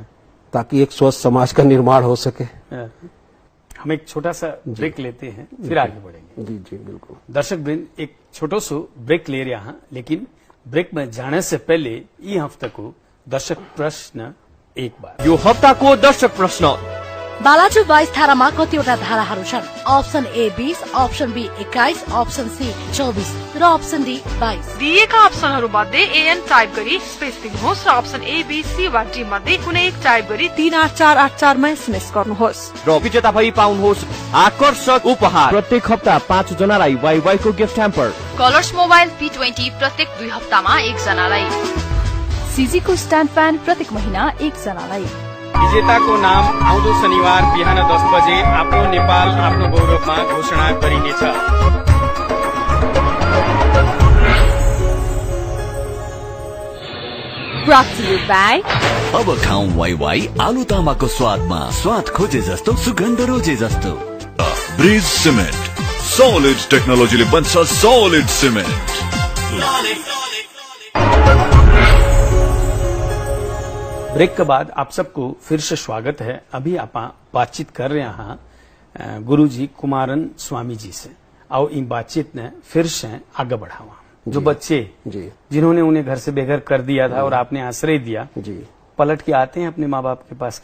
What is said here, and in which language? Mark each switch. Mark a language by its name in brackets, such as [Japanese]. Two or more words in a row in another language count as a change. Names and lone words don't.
[Hindi] ताकि एक स्वस्थ समाज का निर्माण हो सके। हम एक छोटा सा ब्रेक लेते हैं, फिर आगे बढ़ेंगे। जी जी बिल्कुल। दर्शक वृंद, एक छोटो सो ब्रेक ले रहा, लेकिन ब्रेक में जाने से पहले ये हफ्ता को दर्शक प्रश्न एक बार। [Nepali] यो हप्ताको दर्शक प्रश्न बालाजु 22 धारामा कतिवटा धाराहरू छन्? अप्सन ए 20, अप्सन बी 21, अप्सन सी 24 र अप्सन डी 22। दिएका अप्सनहरू मध्ये एएन टाइप गरी स्पेस दिनुहोस् र अप्सन ए बी सी वा डी मध्ये कुनै एक टाइप गरी 38484 मा एसएमएस गर्नुहोस् र विजेता भई पाउनुहोस् आकर्षक उपहार। प्रत्येक हप्ता 5 जनालाई वाइवाई को गिफ्ट ह्याम्पर। कलर्स मोबाइल P20 प्रत्येक 2 हप्तामा 1 जनालाई। सीजी को स्ट्यान्ड फ्यान प्रत्येक महिना 1 जनालाई। विजेताको नाम आउँदो शनिबार बिहान 10 बजे आफ्नो नेपाल आफ्नो गौरवमा घोषणा गरिनेछ। [English] Brought to you by [Nepali] अब खाऊं वाइवाई आलु तामाको स्वादमा, स्वाद खोजे जस्तो सुगन्ध रोजे जस्तो। ब्रिज सिमेन्ट सॉलिड टेक्नोलोजीले बन्छ [English] solid cement. [Hindi] ब्रेक के बाद आप सबको फिर से स्वागत है। अभी आप बातचीत कर रहे हैं गुरु जी कुमारन स्वामी जी से। आओ इन बातचीत ने फिर से आगे बढ़ावा। जो बच्चे जिन्होंने उन्हें घर से बेघर कर दिया था और आपने आश्रय दिया, पलट के आते हैं अपने माँ बाप के पास?